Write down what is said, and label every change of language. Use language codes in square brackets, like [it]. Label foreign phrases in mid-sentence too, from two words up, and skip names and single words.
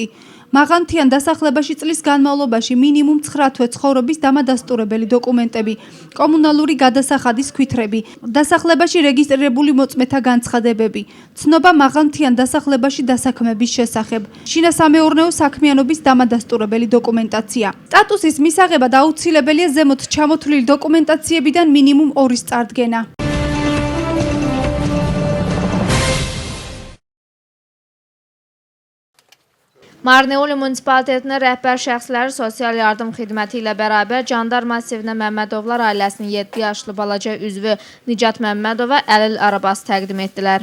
[ka] მაღალმთიან დასახლებაში წლის განმავლობაში მინიმუმ 9 თვე ცხოვრების დამადასტურებელი დოკუმენტები, კომუნალური გადასახადის ქვითრები, დასახლებაში რეგისტრირებული მოწმეთა განცხადებები, ცნობა მაღალმთიან დასახლებაში დასაქმების შესახებ, შინასამეურნეო საქმიანობის დამადასტურებელი დოკუმენტაცია. სტატუსის მისაღებად აუცილებელია ზემოთ ჩამოთვლილი დოკუმენტაციებიდან მინიმუმ 2-ის წარდგენა. [az] Marneuli munitsipalitetinin rəhbər şəxsləri sosial yardım xidməti ilə bərabər Candar Massivinə Məmmədovlar ailəsinin 7 yaşlı balaca üzvü Nicat Məmmədova əlil arabası təqdim etdilər.